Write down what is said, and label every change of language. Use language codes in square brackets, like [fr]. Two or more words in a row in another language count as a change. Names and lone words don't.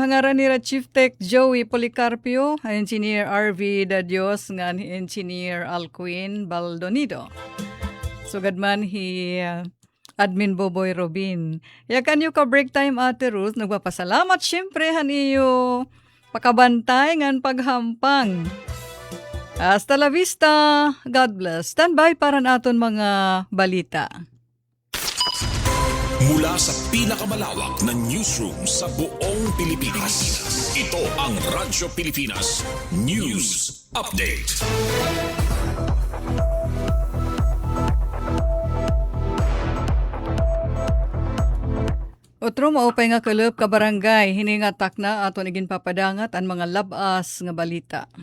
[war] Hangaran nila Chief Tech Joey Policarpio, Engineer RV Dadios, ngan Engineer Alcuin Baldonido. Sugadman Admin Boboy Robin. Yakan yung ka [en] break time [war] Ate Ruth. Nagpapasalamat syempre han iyo pakabantay ngan paghampang. [es] Hasta la vista. [en] God bless. Stand by [war] para naton mga balita. [tl] Mula sa pinakamalawak na newsroom sa buong Pilipinas, ito ang Radyo Pilipinas News Update. [war] Otro maupay nga kulop ka barangay, hiningatak na aton igin papadangat ang mga labas nga balita.